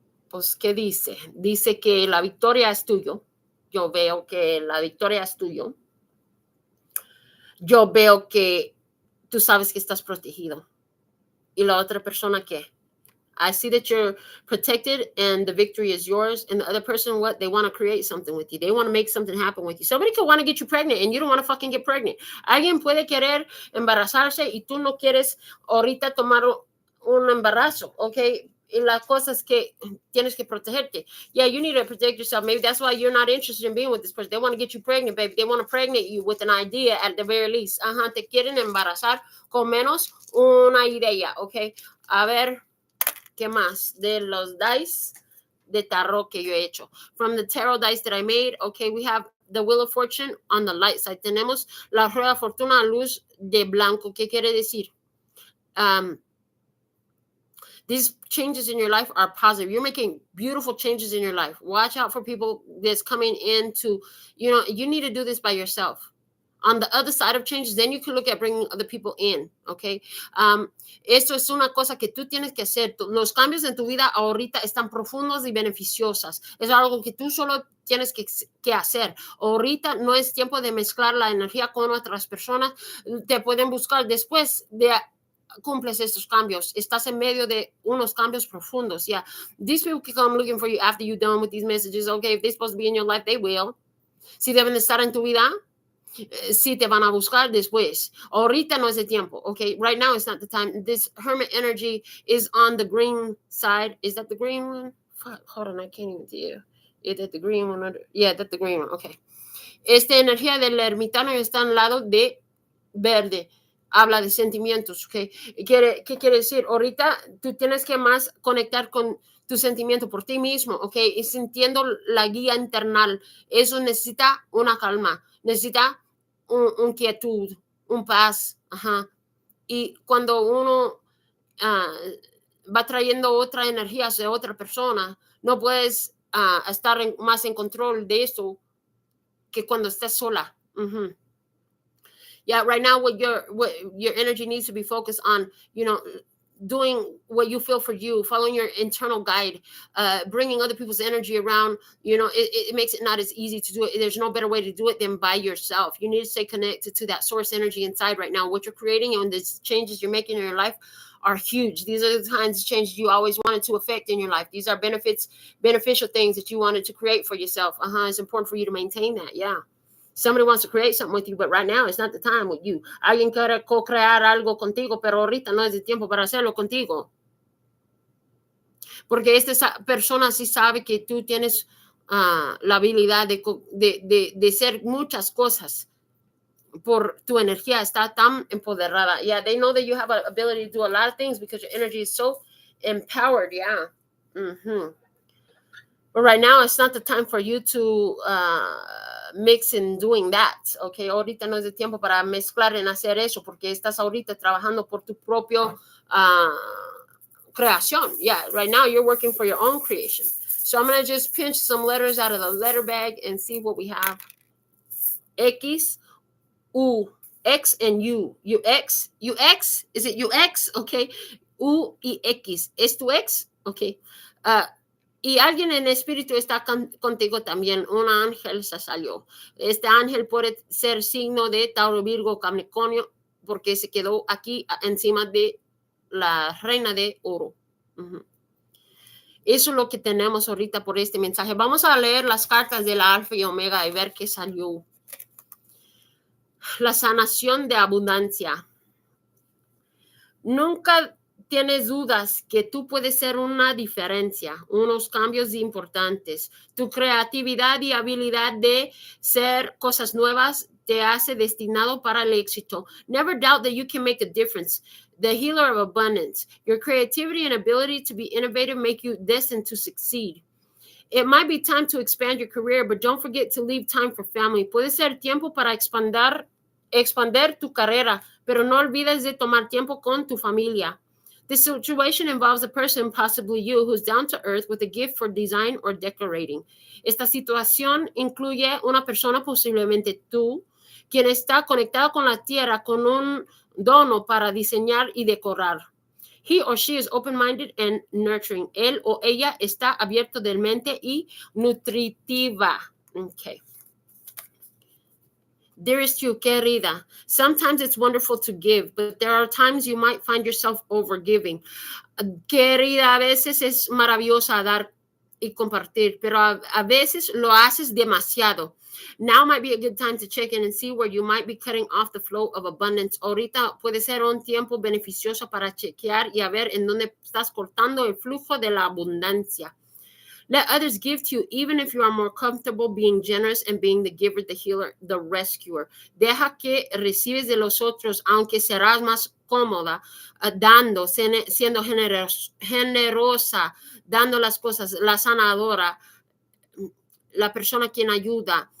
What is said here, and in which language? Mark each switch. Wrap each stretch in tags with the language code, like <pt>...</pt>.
<es>Pues, ¿qué dice? Dice que la victoria es tuyo. Yo veo que la victoria es tuyo. Yo veo que tú sabes que estás protegido. ¿Y la otra persona qué?</es> <en>I see that you're protected and the victory is yours. And the other person, what? They want to create something with you. They want to make something happen with you. Somebody could want to get you pregnant and you don't want to fucking get pregnant.</en> <es>Alguien puede querer embarazarse y tú no quieres ahorita tomar un embarazo, okay? Y la cosa es que tienes que protegerte.</es> <en>Yeah, you need to protect yourself. Maybe that's why you're not interested in being with this person. They want to get you pregnant, baby. They want to pregnant you with an idea at the very least.</en> <es>Ajá, te quieren embarazar con menos una idea, okay? A ver, ¿qué más? De los dice de tarot que yo he hecho.</es> <en>From the tarot dice that I made, okay, we have the Wheel of Fortune on the light side.</en> <es>Tenemos la rueda fortuna a luz de blanco. ¿Qué quiere decir?</es> <en>These changes in your life are positive. You're making beautiful changes in your life. Watch out for people that's coming into, you need to do this by yourself. On the other side of changes, then you can look at bringing other people in, okay?</en> <es>Esto es una cosa que tú tienes que hacer. Los cambios en tu vida ahorita están profundos y beneficiosas. Es algo que tú solo tienes que hacer. Ahorita no es tiempo de mezclar la energía con otras personas. Te pueden buscar después de cumples estos cambios. Estás en medio de unos cambios profundos.</es> <en>Yeah, these people can come looking for you after you're done with these messages. Okay, if they're supposed to be in your life, they will.</en> <es>Si deben de estar en tu vida, si te van a buscar después. Ahorita no es el tiempo.</es> <en>Okay, right now it's not the time. This hermit energy is on the green side. Is that the green one? Fuck, hold on, I can't even tell you. Is that the green one? Yeah, that's the green one. Okay.</en> <es>Esta energía del ermitaño está al lado de verde. Habla de sentimientos, ¿ok? ¿Qué quiere decir? Ahorita tú tienes que más conectar con tu sentimiento por ti mismo, ¿ok? Y sintiendo la guía internal. Eso necesita una calma, necesita un quietud, un paz, ajá. Y cuando uno va trayendo otra energía hacia otra persona, no puedes estar más en control de esto que cuando estás sola. Uh-huh.</es> <en>Yeah, right now what your energy needs to be focused on, doing what you feel for you, following your internal guide, bringing other people's energy around. It makes it not as easy to do it. There's no better way to do it than by yourself. You need to stay connected to that source energy inside right now. What you're creating and the changes you're making in your life are huge. These are the kinds of changes you always wanted to affect in your life. These are beneficial things that you wanted to create for yourself. It's important for you to maintain that. Yeah. Somebody wants to create something with you, but right now it's not the time with you.</en> <es>Alguien quiere co-crear algo contigo, pero ahorita no es el tiempo para hacerlo contigo. Porque esta persona sí sabe que tú tienes la habilidad de ser muchas cosas. Por tu energía está tan empoderada.</es> <en>Yeah, they know that you have an ability to do a lot of things because your energy is so empowered. Yeah. Mm-hmm. But right now, it's not the time for you to mix in doing that, okay?</en> <es>Ahorita no es el tiempo para mezclar en hacer eso, porque estás ahorita trabajando por tu propio creación.</es> <en>Yeah, right now you're working for your own creation. So I'm going to just pinch some letters out of the letter bag and see what we have. X, U, X, and U. UX, UX, is it UX? Okay.</en> <es>U y X. ¿Es tu ex?</es> <en>Okay.</en> <es>Y alguien en espíritu está contigo también. Un ángel se salió. Este ángel puede ser signo de Tauro, Virgo, Capricornio, porque se quedó aquí encima de la reina de oro. Uh-huh. Eso es lo que tenemos ahorita por este mensaje. Vamos a leer las cartas de la Alfa y Omega y ver qué salió. La sanación de abundancia. Nunca tienes dudas que tú puedes ser una diferencia, unos cambios importantes. Tu creatividad y habilidad de ser cosas nuevas te hace destinado para el éxito.</es> <en>Never doubt that you can make a difference. The healer of abundance. Your creativity and ability to be innovative make you destined to succeed. It might be time to expand your career, but don't forget to leave time for family.</en> <es>Puede ser tiempo para expander tu carrera, pero no olvides de tomar tiempo con tu familia.</es> <en>This situation involves a person, possibly you, who's down to earth with a gift for design or decorating.</en> <es>Esta situación incluye una persona, posiblemente tú, quien está conectado con la tierra con un dono para diseñar y decorar.</es> <en>He or she is open-minded and nurturing.</en> <es>Él o ella está abierto de mente y nutritiva.</es> <en>Okay. Dearest you, querida, sometimes it's wonderful to give, but there are times you might find yourself overgiving.</en> <es>Querida, a veces es maravillosa dar y compartir, pero a veces lo haces demasiado.</es> <en>Now might be a good time to check in and see where you might be cutting off the flow of abundance.</en> <es>Ahorita puede ser un tiempo beneficioso para chequear y a ver en dónde estás cortando el flujo de la abundancia.</es> <en>Let others give to you, even if you are more comfortable being generous and being the giver, the healer, the rescuer.</en> <es>Deja que recibes de los otros, aunque serás más cómoda, dando, siendo generosa, dando las cosas, la sanadora, la persona quien ayuda.</es>